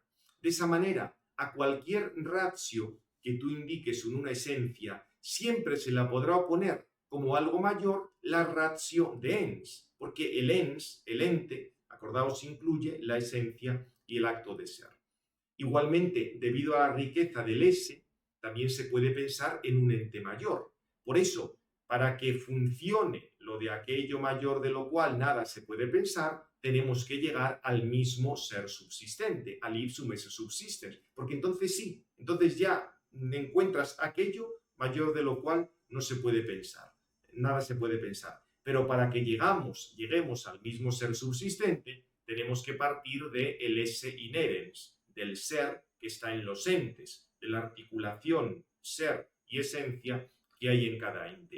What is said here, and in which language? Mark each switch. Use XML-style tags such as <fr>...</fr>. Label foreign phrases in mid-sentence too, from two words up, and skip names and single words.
<es>De esa manera, a cualquier ratio que tú indiques en una esencia, siempre se la podrá oponer como algo mayor la ratio de ens, porque el ens, el ente, acordaos, incluye la esencia y el acto de ser. Igualmente, debido a la riqueza del ese, también se puede pensar en un ente mayor. Por eso, para que funcione lo de aquello mayor de lo cual nada se puede pensar, tenemos que llegar al mismo ser subsistente, al</es> <la>ipsum esse subsistens,</la> <es>porque entonces sí, entonces ya encuentras aquello mayor de lo cual no se puede pensar, nada se puede pensar. Pero para que lleguemos al mismo ser subsistente, tenemos que partir de el</es> <la>esse inherens,</la> <es>del ser que está en los entes, de la articulación ser y esencia que hay en cada ente.</es>